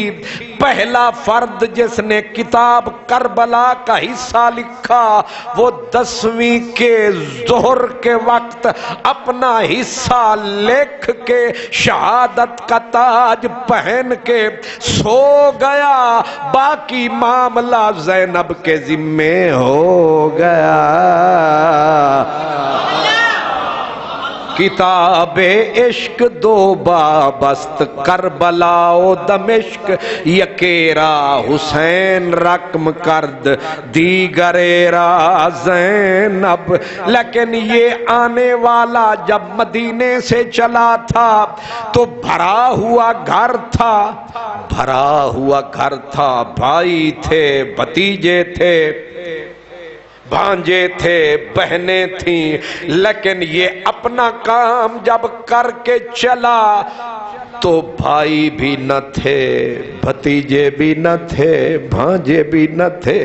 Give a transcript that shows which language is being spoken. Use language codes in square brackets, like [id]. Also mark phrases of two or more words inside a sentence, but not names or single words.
[ur] پہلا فرد جس نے کتاب کربلا کا حصہ لکھا وہ 10ویں کے ظہر کے وقت اپنا حصہ لکھ کے شہادت کا تاج پہن کے سو گیا، باقی معاملہ زینب کے ذمے ہو گیا. [fa] کتاب عشق دو بابست، کربلا و دمشق، یکیرا حسین رقم کرد دیگر را زینب. [ur] لیکن یہ آنے والا جب مدینے سے چلا تھا تو بھرا ہوا گھر تھا، بھرا ہوا گھر تھا، بھائی تھے بھتیجے تھے بھانجے تھے بہنیں تھیں، لیکن یہ اپنا کام جب کر کے چلا تو بھائی بھی نہ تھے، بھتیجے بھی نہ تھے، بھانجے بھی نہ تھے.